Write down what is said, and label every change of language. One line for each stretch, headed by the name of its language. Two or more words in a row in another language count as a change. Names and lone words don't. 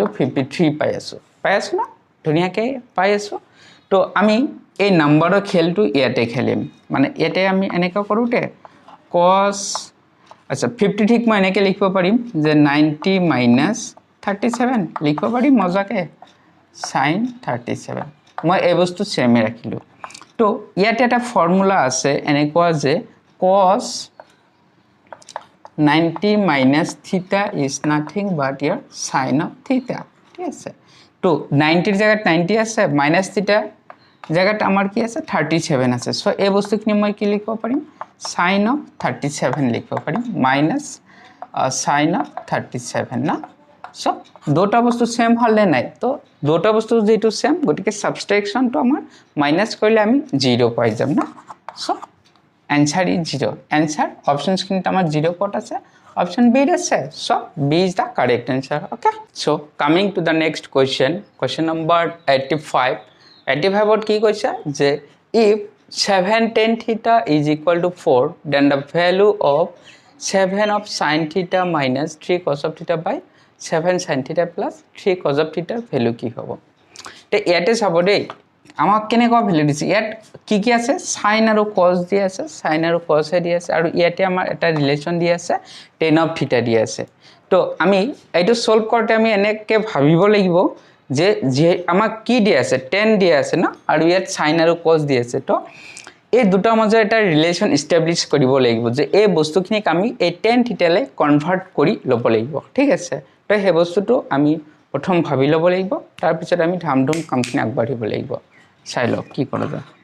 Assamese: 53 পাই আছো না ধুনিয়াকে পাই আছো তো আমি এই নাম্বাৰৰ খেলটো ইয়াতে খেলিম মানে ইয়াতে আমি এনেকা কৰোতে cos আচ্ছা 50 ঠিক মই এনেকে লিখিব পাৰিম যে
English: 90 minus 37
Assamese: লিখিব পাৰিম মজাকে
English: sin 37
Assamese: মই এই বস্তু সেমে ৰাখিলো তো ইয়াতে এটা ফৰ্মুলা আছে এনেকুৱা যে cos
English: 90 minus theta is nothing but your sin of theta
Assamese: ঠিক আছে তো 90 ৰ জায়গাত 90 আছে
English: minus theta
Assamese: জায়গাত আমাৰ কি আছে 37 আছে সো এই বস্তুখিনি মই কি লিখিব পাৰিম
English: sin of 37
Assamese: লিখিব পাৰিম
English: minus sin of 37
Assamese: না সো দুটা বস্তু সেম হলে নাই তো দুটা বস্তু যেটো সেম গটিকে সাবট্রাকশন তো আমাৰ মাইনাস কৰিলে আমি 0 পাই যাম না
English: সো answer is 0 answer options
Assamese: খিনি আমাৰ 0 কত আছে
English: option B আছে so B is the correct answer okay so coming to the next question number 85 85
Assamese: কি কৈছে যে
English: if 7 tan theta is equal to 4 then the value of 7 of sin theta minus 3 cos of theta by 7 sin theta plus 3 cos of theta value
Assamese: কি হ'ব তে ইয়াতে চাব দেই আমাক কেনেকুৱা ভ্যালু দিছে ইয়াত কি কি আছে sin আৰু cos দি আছে sin আৰু cos দি আছে আৰু ইয়াতে আমাৰ এটা ৰিলেশন দি আছে
English: tan of theta
Assamese: দি আছে তো আমি এইটো সলভ কৰতে আমি এনেকে ভাবিব লাগিব যে আমাক কি দি আছে tan দি আছে না আৰু ইয়াত sin আৰু cos দি আছে তো এই দুটা মাজৰ এটা ৰিলেশন এস্টাবলিশ কৰিব লাগিব যে এই বস্তুখিনিক আমি এই
English: tan theta
Assamese: লে কনভার্ট কৰি লব লাগিব ঠিক আছে তো হে বস্তুটো আমি প্ৰথম ভাবি লব লাগিব তাৰ পিছত আমি ধামধুম কামখিনি আগবাঢ়িব লাগিব চাই লওক কি কৰা যায়